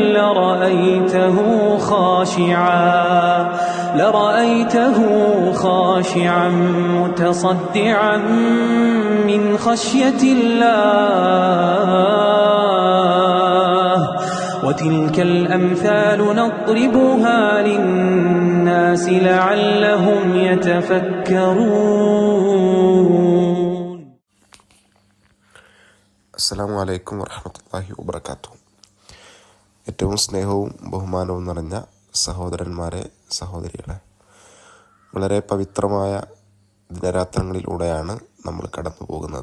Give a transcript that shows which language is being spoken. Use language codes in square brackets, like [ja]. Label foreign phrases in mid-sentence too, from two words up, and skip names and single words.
[ar] لرأيته خاشعا متصدعا من خشية الله وتلك الأمثال نضربها للناس لعلهم يتفكرون. السلام عليكم ورحمة الله وبركاته. [ml] ഏറ്റവും സ്നേഹവും ബഹുമാനവും നിറഞ്ഞ സഹോദരന്മാരെ, സഹോദരികളെ, വളരെ പവിത്രമായ ദിനരാത്രങ്ങളിലൂടെയാണ് നമ്മൾ കടന്നു പോകുന്നത്.